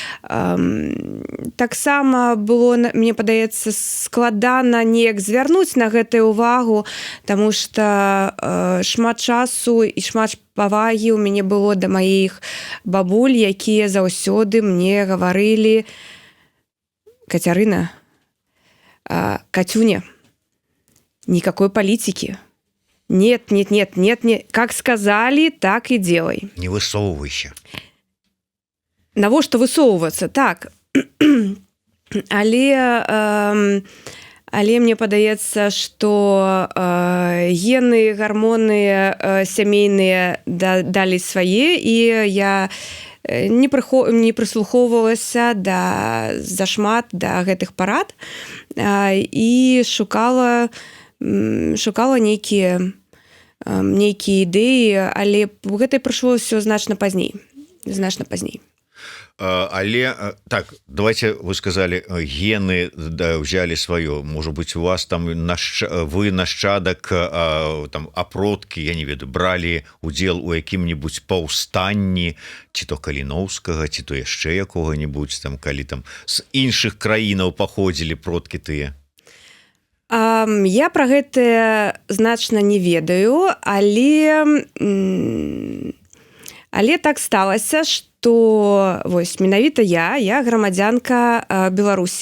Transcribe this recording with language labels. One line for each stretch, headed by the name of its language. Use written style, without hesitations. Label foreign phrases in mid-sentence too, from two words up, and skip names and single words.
Belarusian: Таксама было, мне падаецца, складана неяк звярнуць на гэтую увагу, таму што шмат часу і шмат павагі ў мяне было да маіх бабуль, якія заўсёды мне гаварылі: Кацярына, Катюня,
Russian: никакой политики. Нет. Как сказали, так и делай. Не высовывайся.
Belarusian: Навошта высоўвацца? Так. Але мне падаецца, што гены, гармоны сямейныя далі свае, і я не прыслухоўвалася зашмат да гэтых парад і шукала нейкія ідэі, але гэта прыйшло ўсё значна пазней. Але так,
Russian: давайте, вы сказали, гены взяли свое. Может быть, у вас там
Belarusian: вы нащадак там апродкі, я не ведаю, бралі удзел у якім-небудзь паўстанні, ці то Каліноўскага, ці то яшчэ якога-небудзь там, калі там з іншых краінаў паходзілі продкі тыя? Я пра гэта значна не ведаю, але так сталася, што вось менавіта я грамадзянка Беларусі.